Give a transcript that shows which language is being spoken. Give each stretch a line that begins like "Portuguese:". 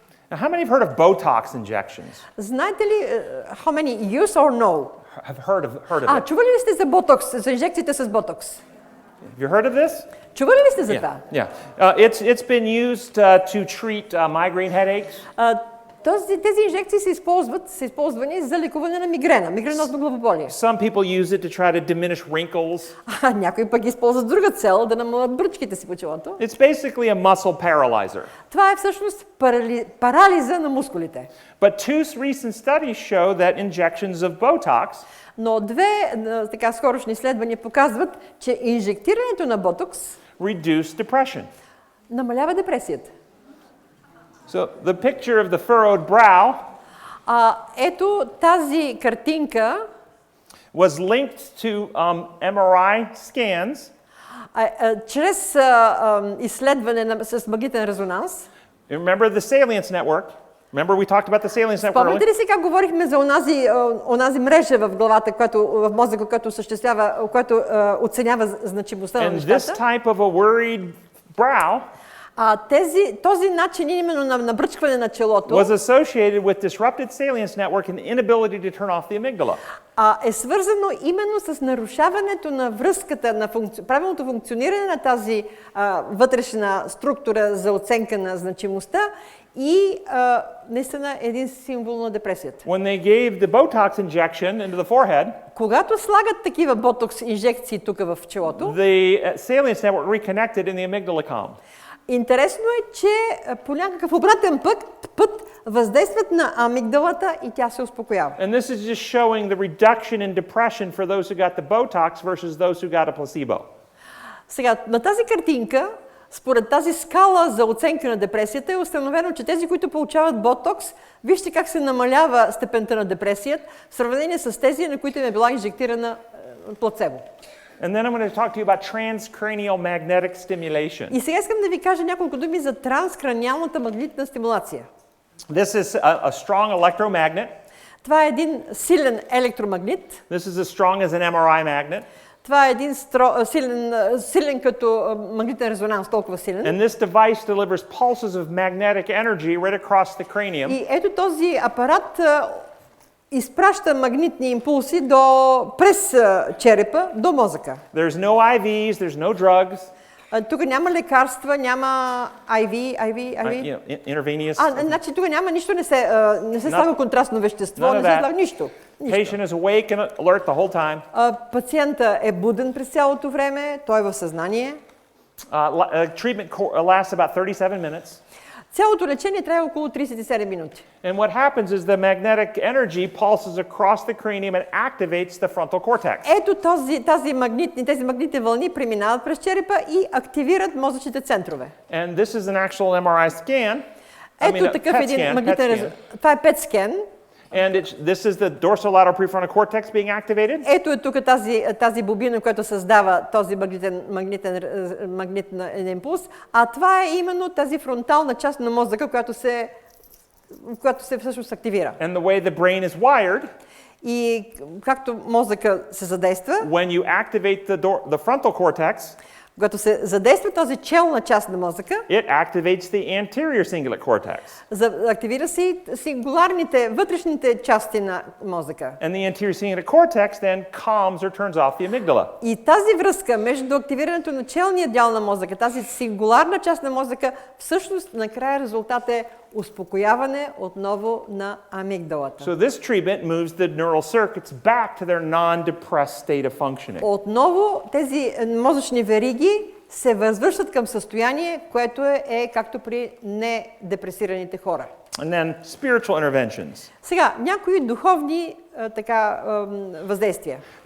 English: Now, how many have heard of Botox injections?
Bulgarian: Знаете ли,
English: how many, yes or no? Have heard of it?
Bulgarian: Чували ли сте за ботокс, за инжекциите с ботокс?
English: Have you heard of this?
Bulgarian: Чували ли сте за това?
English: Yeah. It's been used to treat migraine headaches.
Bulgarian: Тези инжекции са използвани за лекуване на мигрена, мигренозно главоболие.
English: Some people use it to try to diminish wrinkles.
Bulgarian: Някои пък използват друга цел, да намалят бръчките си по челото.
English: It's basically a muscle paralyzer.
Bulgarian: Това е всъщност парализа на мускулите.
English: But two recent studies show that injections of Botox
Bulgarian: Но две така скорошни изследвания показват, че инжектирането на ботокс
English: reduce depression.
Bulgarian: намалява депресията.
English: So the picture of the furrowed brow
Bulgarian: Ето тази картинка
English: was linked to MRI scans.
Bulgarian: чрез изследване с магнитен резонанс.
English: Remember the salience network? Remember we talked about the salience network
Bulgarian: Спомняте
English: earlier?
Bulgarian: ли си как говорихме за онази мрежа в главата, в мозъка, която осъществява, която оценява значимостта на
English: And this
Bulgarian: нещата?
English: type of a worried brow
Bulgarian: Този начин именно на набръчкване на челото
English: was associated with disrupted salience network and the inability to turn off the amygdala.
Bulgarian: е свързано именно с нарушаването на връзката, на правилното функциониране на тази вътрешна структура за оценка на значимостта и наистина един символ на депресията.
English: When they gave the Botox injection into the forehead,
Bulgarian: Когато слагат такива ботокс инжекции тук в челото,
English: the salience network reconnected and the amygdala calmed.
Bulgarian: интересно е, че по някакъв обратен път въздействат на амигдалата и тя се успокоява.
English: And this is just showing the reduction in depression for those who got the Botox versus those who got a placebo.
Bulgarian: Сега, на тази картинка, според тази скала за оценка на депресията е установено, че тези, които получават ботокс, вижте как се намалява степента на депресията в сравнение с тези, на които им е била инжектирана плацебо.
English: And then I'm going to talk to you about transcranial magnetic stimulation.
Bulgarian: И сега искам да ви кажа няколко думи за транскраниалната магнитна стимулация.
English: This is a strong electromagnet.
Bulgarian: Това е един силен електромагнит.
English: This is as strong as an MRI magnet.
Bulgarian: Това е един силен като магнитен резонанс, толкова силен.
English: And this device delivers pulses of magnetic energy right across the cranium.
Bulgarian: И ето този апарат изпраща магнитни импулси през черепа до мозъка.
English: There's no IVs, there's no drugs.
Bulgarian: Тук няма лекарства, няма IV.
English: Intravenous.
Bulgarian: Значи тук няма нищо, не се слага контрастно вещество, не се слага нищо.
English: Patient is awake and alert the whole time.
Bulgarian: Пациента е буден през цялото време, той е в съзнание.
English: Treatment lasts about 37 minutes.
Bulgarian: Цялото лечение трябва около 37 минути.
English: And what happens is the magnetic energy pulses across the cranium and activates the frontal cortex.
Bulgarian: Ето тези магнитни вълни преминават през черепа и активират мозъчните центрове.
English: And this is an actual MRI scan.
Bulgarian: Ето такъв един магнитен резонанс. Това е PET scan.
English: And this is the dorsolateral prefrontal cortex being activated.
Bulgarian: Ето е тук тази бобина, която създава този магнитен импулс, а това е именно тази фронтална част на мозъка, която се всъщност активира.
English: And the way the brain is wired,
Bulgarian: и както мозъка се задейства,
English: when you activate the frontal cortex,
Bulgarian: когато се задейства този челна част на мозъка,
English: it activates the anterior cingulate cortex.
Bulgarian: Активира се и вътрешните части на мозъка.
English: And the anterior cingulate cortex then calms or turns off the amygdala.
Bulgarian: И тази връзка между активирането на челния дял на мозъка, тази сингуларна част на мозъка, всъщност накрая резултат е успокояване отново на амигдалата.
English: So this treatment moves the neural circuits back to their non-depressed state of functioning.
Bulgarian: Отново тези мозъчни вериги се възвръщат към състояние, което е както при недепресираните хора.
English: And then spiritual interventions.
Bulgarian: Сега, някои духовни въздействия.